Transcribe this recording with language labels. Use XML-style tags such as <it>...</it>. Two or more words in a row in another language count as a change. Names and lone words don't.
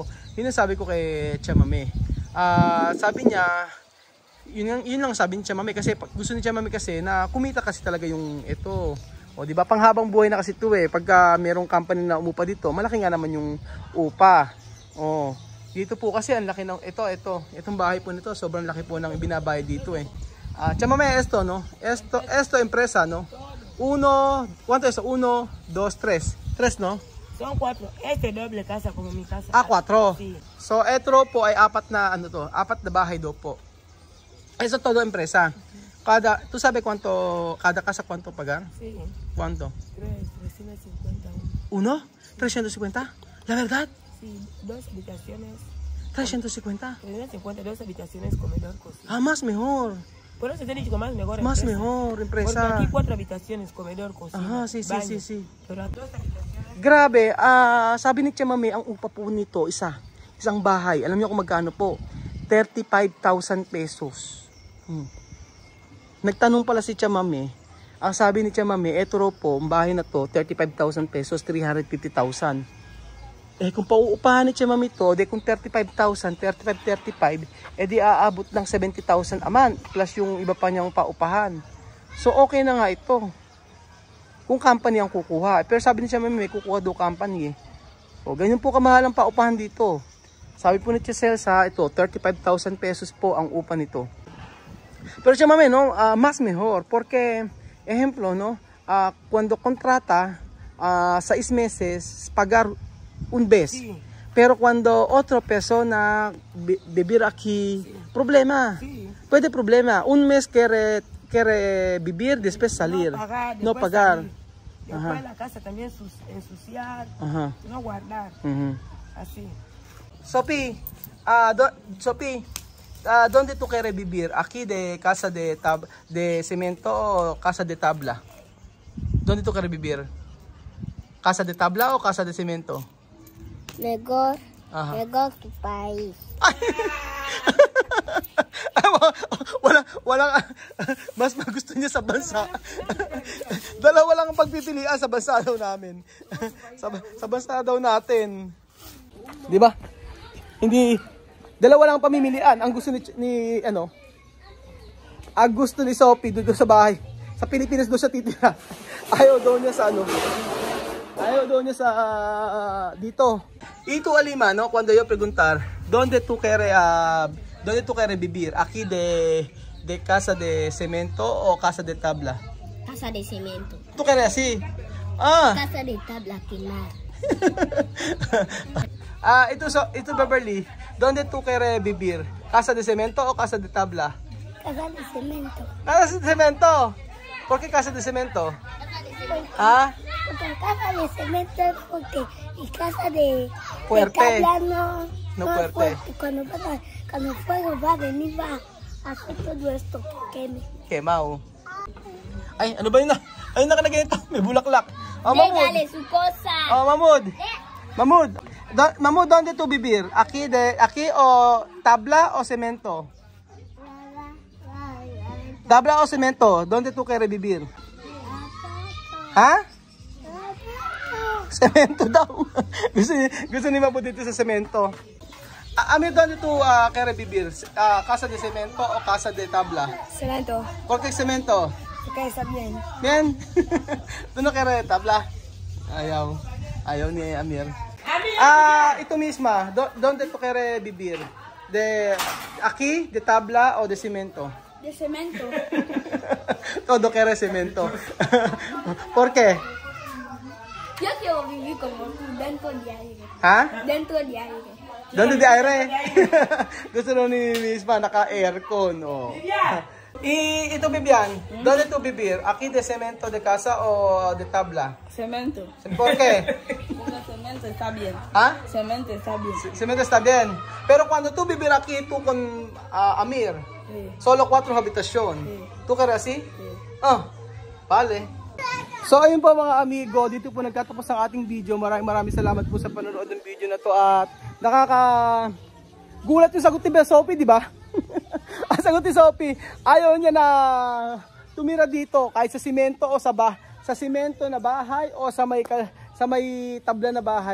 <tl>Yun ang sabi ko kay Chamame. Sabi niya, yun lang sabi ni Chamame, kasi gusto ni Chamame kasi na kumita kasi talaga yung ito. O di ba, panghabang buhay na kasi ito eh. Pagka merong company na umupa dito, malaki nga naman yung upa. Dito po kasi ang laki ng itong bahay po nito, sobrang laki po ng ibinabayad dito eh. Chamame,</tl> <es>esto, no? Esto empresa, no? 1, ¿cuánto es? 1, 2, 3. 3, no? Son 4. Este doble casa como mi casa. 4. Sí.</es> <tl>So, ito po ay 4 na apat na bahay do po.</tl> <es>Eso todo empresa. ¿Tú sabes cada casa cuánto pagar? Sí. ¿Cuánto? 350. ¿Uno? 350? ¿La verdad? Sí, 2 habitaciones. 350. 350, 2 habitaciones, comedor, cocina. Más mejor. Por eso te he dicho que más mejor Mas empresa. mejor, Porque empresa. aquí 4 habitaciones, comedor, cocina, Aha, sí, baño. sí, sí. Pero a todas estas habitaciones,</es> <tl>Grabe, sabi ni Tia Mami, ang upa po nito, isang bahay. Alam niyo kung magkano po? 35,000 pesos. Nagtanong pala si Tia Mami. Ang sabi ni Tia Mami, eto raw po, ang bahay na to, 35,000 pesos, 350,000. Eh kung pauupahan ni Tia Mami to, de kung 35,000, 35, di aabot ng 70,000</tl> <en>a month,</en> <tl>plus yung iba pa niyang paupahan. So okay na nga ito. Kung company ang kukuha. Pero sabi ni Tia Mami, may kukuha daw company eh. O ganyan po kamahal ang paupahan dito. Sabi po ni Tia Celsa, ito, 35,000 pesos po ang upa nito.</tl> <es>Pero Tia Mami, no, mas mejor. Porque, ejemplo, no, cuando contrata, 6 meses, pagar un vez. sí, Pero cuando otra persona vivir aquí, problema. sí. Puede problema. Un mes quiere vivir, después salir. No después pagar. salir. Después la casa también ensuciar, Ajá. no guardar, así. Sophie, Sophie, ¿dónde tú quieres vivir? ¿Aquí de casa de cemento o casa de tabla? ¿Dónde tú quieres vivir? ¿Casa de tabla o casa de cemento? Mejor, Ajá. mejor tu país.</es> <tl>Walang mas gusto niya sa bansa. Dalawa lang ang pagpipilian sa bansa daw namin. sa bansa daw natin. 'Di ba? Hindi dalawa lang ang pamimilian. Ang gusto ni ano? Ang gusto ni Sophie doon sa bahay. Sa Pilipinas doon siya titira. Ayaw daw niya sa ano. Ayaw daw niya sa dito. Ito Alima,</tl> <es>no, cuando yo preguntar, ¿dónde tú quieres vivir? ¿Aquí de casa de cemento o casa de tabla? Casa de cemento. ¿Tú quieres así? Ah. Casa de tabla quemar. Ito Beverly, ¿dónde tú quieres vivir? ¿Casa de cemento o casa de tabla? Casa de cemento. Casa de cemento. ¿Por qué casa de cemento? Ah, Porque casa de cemento es porque y casa de Fuerte. tabla No es fuerte. Cuando el fuego va a venir va a hacer todo esto que queme.</es> <tl>Kemao. Ay, ano ba yun na? Ayun na ka na ganito. May bulaklak. Oh, Mahmud.</tl> <es>Dégale su cosa. Oh, Mahmud. Mahmud, ¿dónde tú vivir? ¿Aquí o tabla o cemento? Tabla o cemento? ¿Dónde tú quieres vivir?</es> <tl>Ha? Cemento daw. gusto ni Mahmud dito sa cemento.</tl> <es>Amir, ¿dónde tú quieres vivir? ¿Casa de cemento o casa de tabla? Cemento, ¿Por qué cemento? porque está bien. Bien. ¿Tú no quieres tabla?</es> <tl>Ayaw. Ayaw ni Amir. Ito misma.</tl> <es>¿Dónde tú quieres vivir? ¿Aquí? ¿De tabla o de cemento? De cemento. Todo quiere cemento. ¿Por qué? Yo quiero vivir como tú, dentro de aire. ¿Ha? Dentro de aire. ¿Dónde de aire?</es> <tl>Gusto na ni misma naka-aircon. Oh. Ito Bibian,</tl> <es>¿dónde tú vivir? ¿Aquí de cemento de casa o de tabla? Cemento, ¿Por qué? porque cemento está bien. ¿Ha? Cemento está bien. Cemento está bien. Pero cuando tú vivir aquí, tú con Amir, Sí. solo 4 habitación. Sí. ¿Tú quieres así? Sí. Ah, vale.</es> <tl>So ayun po mga amigo, dito po nagtatapos ang ating video. Maraming salamat po sa panonood ng video na to at gulat yung sagot ni Sophie, di ba? Ang sagot ni Sophie, ayaw niya na tumira dito kahit sa simento o sa simento na bahay o sa may tabla na bahay.</tl>